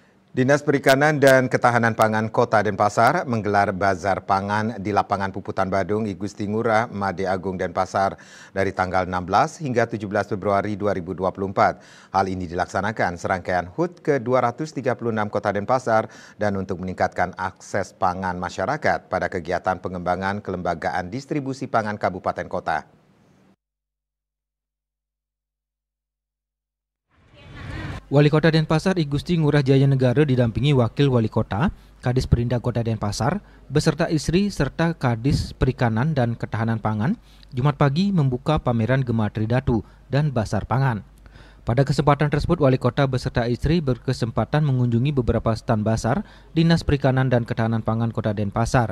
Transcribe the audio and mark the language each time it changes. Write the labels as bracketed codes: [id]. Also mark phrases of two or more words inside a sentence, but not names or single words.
[id] Dinas Perikanan dan Ketahanan Pangan Kota Denpasar menggelar bazar pangan di lapangan Puputan Badung, I Gusti Ngurah, Made Agung Denpasar dari tanggal 16 hingga 17 Februari 2024. Hal ini dilaksanakan serangkaian HUT ke-236 Kota Denpasar dan untuk meningkatkan akses pangan masyarakat pada kegiatan pengembangan kelembagaan distribusi pangan Kabupaten Kota. Wali Kota Denpasar I Gusti Ngurah Jayanegara didampingi Wakil Wali Kota, Kadis Perindak Kota Denpasar, beserta istri serta Kadis Perikanan dan Ketahanan Pangan, Jumat pagi membuka pameran Gematri Datu dan Basar Pangan. Pada kesempatan tersebut, Wali Kota beserta istri berkesempatan mengunjungi beberapa stand basar Dinas Perikanan dan Ketahanan Pangan Kota Denpasar.